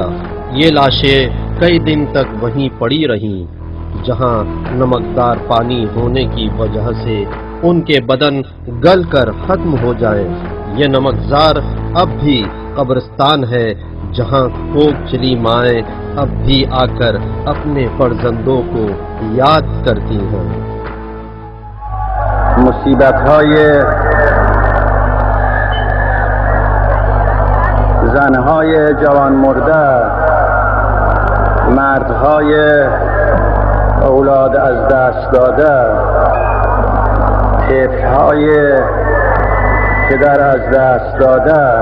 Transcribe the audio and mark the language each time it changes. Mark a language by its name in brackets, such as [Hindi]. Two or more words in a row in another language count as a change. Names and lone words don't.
[Urdu] یہ لاشیں کئی دن تک وہیں پڑی رہیں، جہاں نمکدار پانی ہونے کی وجہ سے ان کے بدن گل کر ختم ہو جائے۔ یہ نمکزار اب بھی قبرستان ہے جہاں کوک چلی مائیں اب بھی آ کر اپنے فرزندوں کو یاد کرتی ہیں۔ [Persian] مصیبت‌های زنهای جوان مرده، مردهای اولاد از دست داده، طفل‌های پدر از دست داده.